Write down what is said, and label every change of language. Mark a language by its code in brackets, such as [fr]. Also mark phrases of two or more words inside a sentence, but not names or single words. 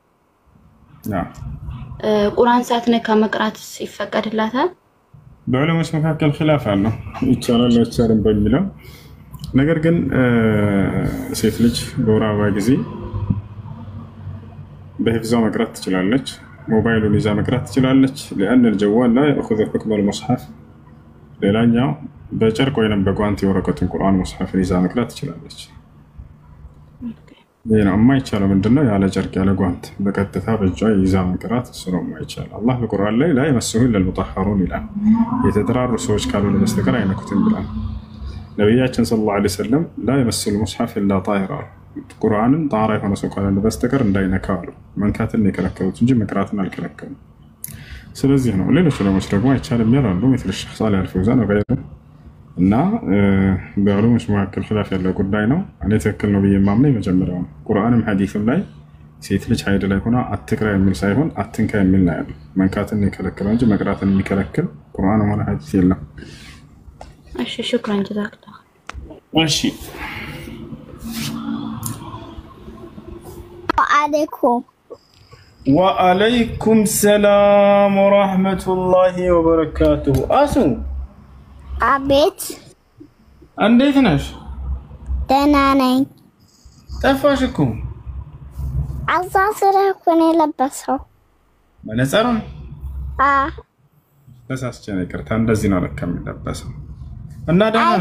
[am] ቁርአን ሳትነካ መቅራት ይፈቀድላታል? በዑለሞች መካከል ኺላፍ አለው ይቻላል አይቻልም በሚለው። ነገር ግን ሴት ልጅ በወር አበባ ጊዜ በህፍዟ መቅራት ትችላለች። ሞባይሉን ይዛ መቅራት ትችላለች። [ar] لأن الجوال لا يأخذ حكم المصحف [am] ሌላኛው በጨርቅ ወይንም በጓንት የወረቀቱን ቁርአን ሙስሐፍን ይዛ መቅራት ትችላለች። ይሄ ነው የማይቻለው ምንድነው? ያለ ጨርቅ ያለ ጓንት በቀጥታ በእጇ ይዛ መቅራት እሱ ነው የማይቻለው። አላህ በቁርአን ላይ [ar] لا يمسه إلا المطهرون [am] ይላል። የተጠራሩ ሰዎች ካልሆነ በስተቀር አይነኩትም ይላል። ነብያችን [ar] صلى الله عليه وسلم لا يمس المصحف إلا طاهر [am] ቁርአንን ጣራ የሆነ ሰው ካልሆነ በስተቀር እንዳይነካው አሉ። መንካትን የከለከሉት እንጂ መቅራትን አልከለከሉም። ስለዚህ ነው ሌሎች ዑለሞች ደግሞ አይቻልም ይላሉ [ar] مثل الشيخ صالح الفوزان وغيره [am] እና በዑለሞች መካከል ኺላፍ ያለው ጉዳይ ነው። እኔ ትክክል ነው ብዬ የማምነው የመጀመሪያው ነው። ቁርአንም ሐዲስም ላይ ሴት ልጅ ሀይድ ላይ ሆና አትቅራ የሚል ሳይሆን አትንካ የሚል ነው ያለው። መንካትን የከለከለው እንጂ መቅራትን የሚከለክል ቁርአንም ሆነ ሐዲስ የለም። እሺ [ar] شكرا جزاك الله። እሺ وعليكم السلام ورحمة الله وبركاته. [am] አሱ አቤት እንዴት ነሽ? ደህና ነኝ። ጠፋሽ እኮ። አዛ ስረህ እኮ ነው የለበሰው መነጽሩን? ተሳስቼ ነው ይቅርታ። እንደዚህ ነው ለካ የሚለበሰው። እና ደህና ነሽ?